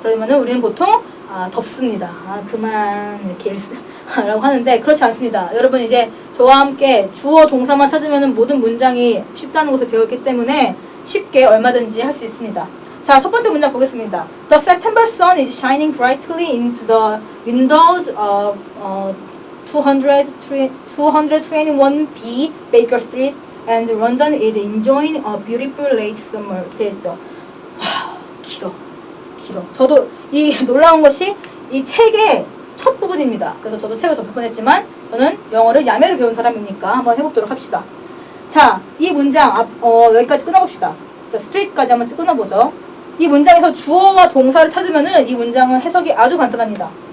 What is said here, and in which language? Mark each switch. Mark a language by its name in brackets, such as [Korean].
[Korean] 그러면은 우리는 보통 덥습니다. 그만 이렇게 라고 하는데 그렇지 않습니다. 여러분 이제 저와 함께 주어 동사만 찾으면 모든 문장이 쉽다는 것을 배웠기 때문에 쉽게 얼마든지 할 수 있습니다. 자, 첫 번째 문장 보겠습니다. [English] The September sun is shining brightly into the windows of 221B Baker Street and London is enjoying a beautiful late summer. [Korean] 이렇게 했죠. 길어. 저도 이 놀라운 것이 이 책의 첫 부분입니다. 그래서 저도 책을 접할 뻔했지만 저는 영어를 야매로 배운 사람이니까 한번 해보도록 합시다. 자, 이 문장 여기까지 끊어봅시다. 자, 스트레이트까지 한번 끊어보죠. 이 문장에서 주어와 동사를 찾으면은 이 문장은 해석이 아주 간단합니다.